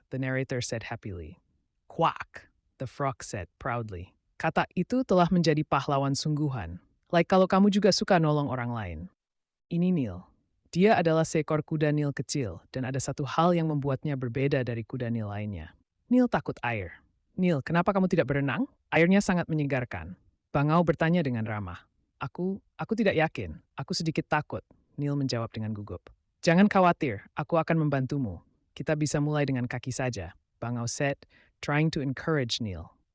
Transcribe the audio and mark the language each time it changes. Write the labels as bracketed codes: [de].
[en] The narrator said happily. Quack, the frog said proudly. [id] Katak itu telah menjadi pahlawan sungguhan. Like kalau kamu juga suka nolong orang lain. Ini Neil. Dia adalah seekor kuda Nil kecil, dan ada satu hal yang membuatnya berbeda dari kuda Nil lainnya. Nil takut air. Nil, kenapa kamu tidak berenang? Airnya sangat menyegarkan. Bangau bertanya dengan ramah. Aku tidak yakin. Aku sedikit takut. Nil menjawab dengan gugup. Jangan khawatir, aku akan membantumu. Kita bisa mulai dengan kaki saja. [en] Bangau said, trying to encourage Nil.